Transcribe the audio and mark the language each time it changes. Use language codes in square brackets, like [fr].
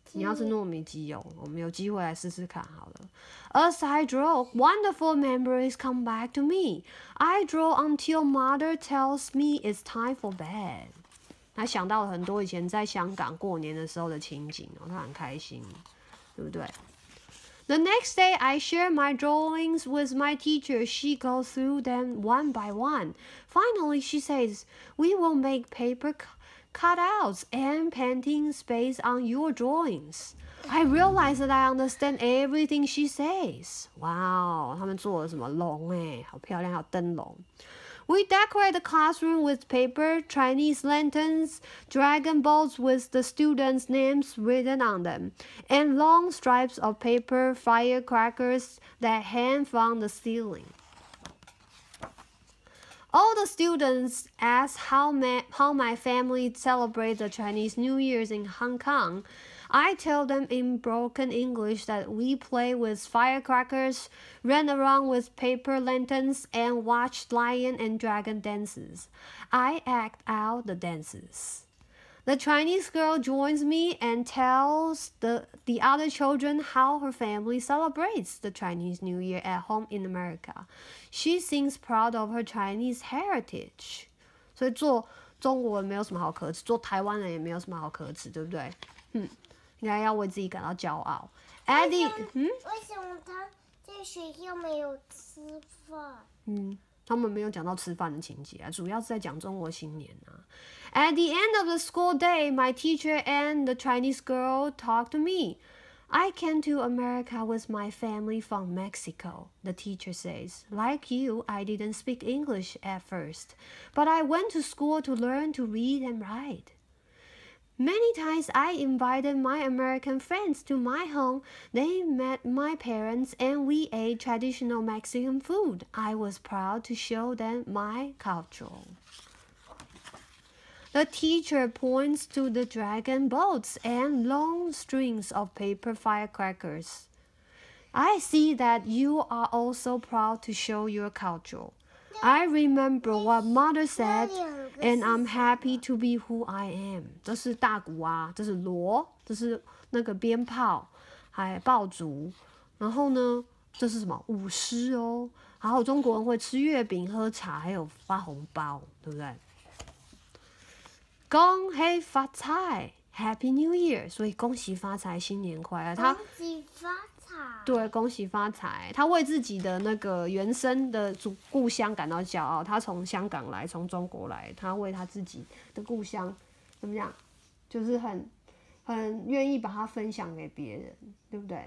[zh] 你要吃糯米鸡哦，我们有机会来试试看好了。 [en] As I draw, wonderful memories come back to me. I draw until Mother tells me it's time for bed. [zh] 他想到了很多以前在香港过年的时候的情景哦，他很开心，对不对？ [en] The next day, I share my drawings with my teacher. She goes through them one by one. Finally, she says, "We will make paper cutouts and painting space on your drawings." I realize that I understand everything she says. [zh] 哇哦，他们做了什么龙哎，好漂亮，还有灯笼。 [en] We decorate the classroom with paper, Chinese lanterns, dragon boats with the students' names written on them, and long stripes of paper firecrackers that hang from the ceiling. All the students ask how my family celebrates the Chinese New Year's in Hong Kong. I tell them in broken English that we play with firecrackers, ran around with paper lanterns, and watched lion and dragon dances. I act out the dances. The Chinese girl joins me and tells the other children how her family celebrates the Chinese New Year at home in America. She seems proud of her Chinese heritage. [zh] 所以做中国人没有什么好可耻，做台湾人也没有什么好可耻，对不对？应该要为自己感到骄傲。 Eddie，为什么他在学校没有吃饭？他们没有讲到吃饭的情节啊，主要是在讲中国新年啊。 [en] At the end of the school day, my teacher and the Chinese girl talked to me. I came to America with my family from Mexico, the teacher says. Like you, I didn't speak English at first, but I went to school to learn to read and write. Many times I invited my American friends to my home. They met my parents and we ate traditional Mexican food. I was proud to show them my culture. The teacher points to the dragon boats and long strings of paper firecrackers. I see that you are also proud to show your culture. I remember what mother said, and I'm happy to be who I am. [zh] 这是大鼓啊，这是锣，这是那个鞭炮，还爆竹。然后呢，这是什么？舞狮哦。还有中国人会吃月饼、喝茶，还有发红包，对不对？恭喜发财 ， [en] Happy New Year！ [zh] 所以恭喜发财，新年快乐。恭喜发财。对，恭喜发财！他为自己的那个原生的故乡感到骄傲。他从香港来，从中国来，他为他自己的故乡怎么样？就是很愿意把它分享给别人，对不对？